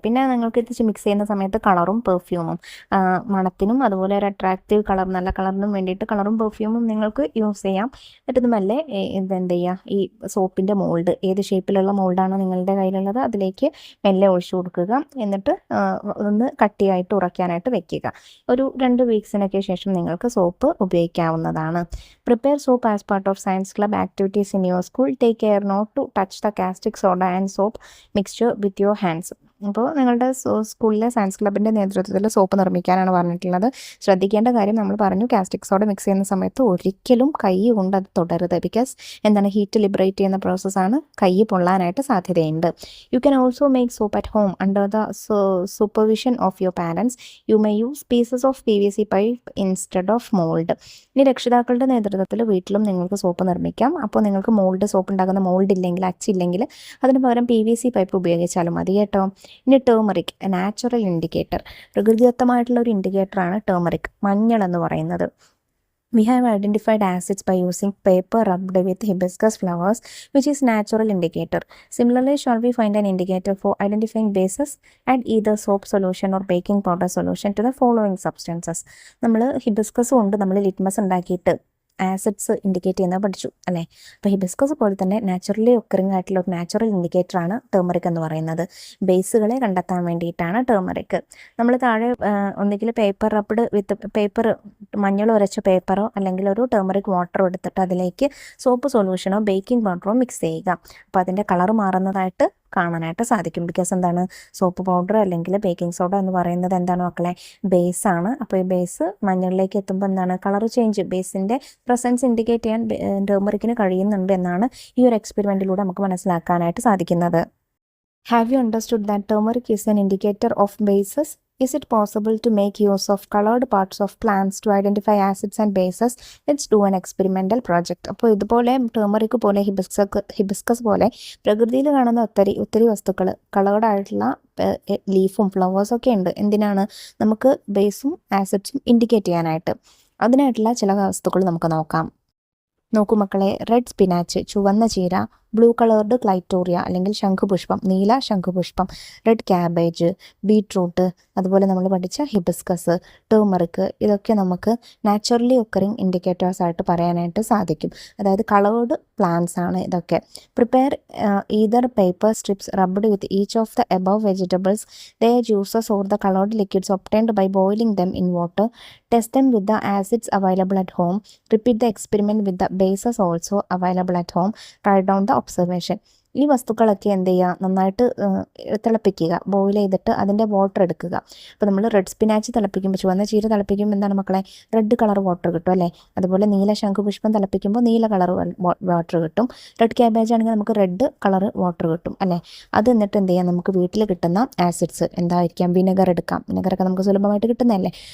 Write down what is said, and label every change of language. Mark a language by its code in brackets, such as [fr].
[ml] പിന്നെ നിങ്ങൾക്ക് ഇത് മിക്സ് ചെയ്യുന്ന സമയത്ത് കളറും പെർഫ്യൂമും, മണത്തിനും അതുപോലെ ഒരു അട്രാക്റ്റീവ് കളർ, നല്ല കളറിനും വേണ്ടിയിട്ട് കളറും പെർഫ്യൂമും നിങ്ങൾക്ക് യൂസ് ചെയ്യാം. എന്നിട്ട് മെല്ലെ എന്ത് ചെയ്യുക, ഈ സോപ്പിൻ്റെ മോൾഡ്, ഏത് ഷേപ്പിലുള്ള മോൾഡാണോ നിങ്ങളുടെ കയ്യിലുള്ളത് അതിലേക്ക് മെല്ലെ ഒഴിച്ചു കൊടുക്കുക. എന്നിട്ട് ഒന്ന് കട്ടിയായിട്ട് ഉറക്കാനായിട്ട് വെക്കുക. ഒരു 2 വീക്സിനൊക്കെ ശേഷം നിങ്ങൾക്ക് സോപ്പ് ഉപയോഗിക്കാവുന്നതാണ്. [en] Prepare soap as part of science club activities in your school. Take care not to touch the caustic soda and soap mixture with your hands. [ml] അപ്പോൾ നിങ്ങളുടെ സ്കൂളിലെ സയൻസ് ക്ലബിൻ്റെ നേതൃത്വത്തിൽ സോപ്പ് നിർമ്മിക്കാനാണ് പറഞ്ഞിട്ടുള്ളത്. ശ്രദ്ധിക്കേണ്ട കാര്യം നമ്മൾ പറഞ്ഞു, കാസ്റ്റിക് സോഡ മിക്സ് ചെയ്യുന്ന സമയത്ത് ഒരിക്കലും കൈ കൊണ്ട് അത് തുടരുത്. ബിക്കോസ് ഹീറ്റ് ലിബറേറ്റ് ചെയ്യുന്ന പ്രോസസ്സാണ്, കൈ പൊള്ളാനായിട്ട് സാധ്യതയുണ്ട്. [en] You can also make soap at home under the supervision of your parents. You may use pieces of PVC pipe instead of mould. [ml] ഇനി രക്ഷിതാക്കളുടെ നേതൃത്വത്തിൽ വീട്ടിലും നിങ്ങൾക്ക് സോപ്പ് നിർമ്മിക്കാം. അപ്പോൾ നിങ്ങൾക്ക് സോപ്പ് ഉണ്ടാക്കുന്ന മോൾഡ് ഇല്ലെങ്കിൽ, അച്ചില്ലെങ്കിൽ അതിന് പകരം PVC പൈപ്പ് ഉപയോഗിച്ചാലും മതി കേട്ടോ. ഇനി ടേമറിക്, നാച്ചുറൽ ഇൻഡിക്കേറ്റർ, പ്രകൃതിദത്തമായിട്ടുള്ള ഒരു ഇൻഡിക്കേറ്ററാണ് ടേമറിക്, മഞ്ഞൾ എന്ന് പറയുന്നത്. [en] We have identified acids by using paper rubbed with hibiscus flowers, which is natural indicator. Similarly, shall we find an indicator for identifying bases? Add either soap solution or baking powder solution to the following substances. [ml] നമ്മൾ hibiscus കൊണ്ട് നമ്മൾ litmus ഉണ്ടാക്കിയിട്ട് acids indicate ചെയ്യുന്നത് പഠിച്ചു അല്ലേ. അപ്പോൾ hibiscus പോലെ തന്നെ നാച്ചുറലി ഒക്കറിംഗ് ആയിട്ടുള്ള ഒരു നാച്ചുറൽ ഇൻഡിക്കേറ്ററാണ് ടേമറിക് എന്ന് പറയുന്നത്. ബേസുകളെ കണ്ടെത്താൻ വേണ്ടിയിട്ടാണ് ടേമറിക്. നമ്മൾ താഴെ ഒന്നുകിൽ [en] paper rubbed with paper, [ml] മഞ്ഞൾ ഉരച്ച പേപ്പറോ അല്ലെങ്കിൽ ഒരു ടേമറിക് വാട്ടറോ എടുത്തിട്ട് അതിലേക്ക് സോപ്പ് സൊല്യൂഷനോ ബേക്കിംഗ് പൗഡറോ മിക്സ് ചെയ്യുക. അപ്പോൾ അതിൻ്റെ കളർ മാറുന്നതായിട്ട് കാണാനായിട്ട് സാധിക്കും. ബിക്കോസ് സോപ്പ് പൗഡർ അല്ലെങ്കിൽ ബേക്കിംഗ് സോഡ എന്ന് പറയുന്നത് മക്കളെ, ബേസാണ്. അപ്പോൾ ഈ ബേസ് മഞ്ഞളിലേക്ക് എത്തുമ്പോൾ കളർ ചേഞ്ച്, ബേസിൻ്റെ പ്രസൻസ് ഇൻഡിക്കേറ്റ് ചെയ്യാൻ ടേമറിക്കിന് കഴിയുന്നുണ്ട് എന്നാണ് ഈ ഒരു എക്സ്പെരിമെൻറ്റിലൂടെ നമുക്ക് മനസ്സിലാക്കാനായിട്ട് സാധിക്കുന്നത്. [en] Have you understood that turmeric is an indicator of bases? Is it possible to make use of colored parts of plants to identify acids and bases? Let's do an experimental project. [ml] അപ്പോൾ ഇതുപോലെ turmeric പോലെ hibiscus പോലെ പ്രകൃതിയിൽ കാണുന്ന ഒത്തിരി വസ്തുക്കൾ, coloured ആയിട്ടുള്ള ലീഫും ഫ്ലവേഴ്സും ഒക്കെ ഉണ്ട്. എന്തിനാണ്? നമുക്ക് ബേസും ആസിഡ്സും ഇൻഡിക്കേറ്റ് ചെയ്യാനായിട്ട്. അതിനായിട്ടുള്ള ചില വസ്തുക്കൾ നമുക്ക് നോക്കാം. നോക്കൂ മക്കളെ, റെഡ് സ്പിനാച്ച്, ചുവന്ന ചീര, ബ്ലൂ കളേർഡ് ക്ലൈറ്റോറിയ അല്ലെങ്കിൽ ശംഖുപുഷ്പം, നീല ശംഖുപുഷ്പം, റെഡ് ക്യാബേജ്, ബീട്രൂട്ട്, അതുപോലെ നമ്മൾ പഠിച്ച ഹിബിസ്കസ്, ടേമറിക്, ഇതൊക്കെ നമുക്ക് നാച്ചുറലി ഒക്കറിങ് ഇൻഡിക്കേറ്റേഴ്സ് ആയിട്ട് പറയാനായിട്ട് സാധിക്കും. അതായത് കളേർഡ് പ്ലാന്റ്സ് ആണ് ഇതൊക്കെ. [en] Prepare either paper strips rubbed with each of the above vegetables, their juices or the colored liquids obtained by boiling them in water. Test them with the acids available at home. Repeat the experiment with the bases also available at home. Write down the observation. [ml] ഈ വസ്തുക്കളൊക്കെ എന്ത് ചെയ്യുക, നന്നായിട്ട് തിളപ്പിക്കുക, boil ചെയ്തിട്ട് അതിൻ്റെ water എടുക്കുക. അപ്പോൾ നമ്മൾ റെഡ് സ്പിനാച്ച് തിളപ്പിക്കുമ്പോൾ, ചുവന്ന ചീര തിളപ്പിക്കുമ്പോൾ എന്താണ് മക്കളെ, റെഡ് കളർ വാട്ടർ കിട്ടും അല്ലേ. അതുപോലെ നീല ശംഖുപുഷ്പം തിളപ്പിക്കുമ്പോൾ നീല കളർ വാട്ടർ കിട്ടും. റെഡ് ക്യാബേജ് ആണെങ്കിൽ നമുക്ക് റെഡ് കളർ വാട്ടർ കിട്ടും അല്ലേ. അത് എന്നിട്ട് എന്ത് ചെയ്യാം, നമുക്ക് വീട്ടിൽ കിട്ടുന്ന ആസിഡ്സ് എന്തായിരിക്കാം, വിനെഗർ എടുക്കാം, വിനെഗറൊക്കെ നമുക്ക് സുലഭമായിട്ട് കിട്ടുന്നതല്ലേ.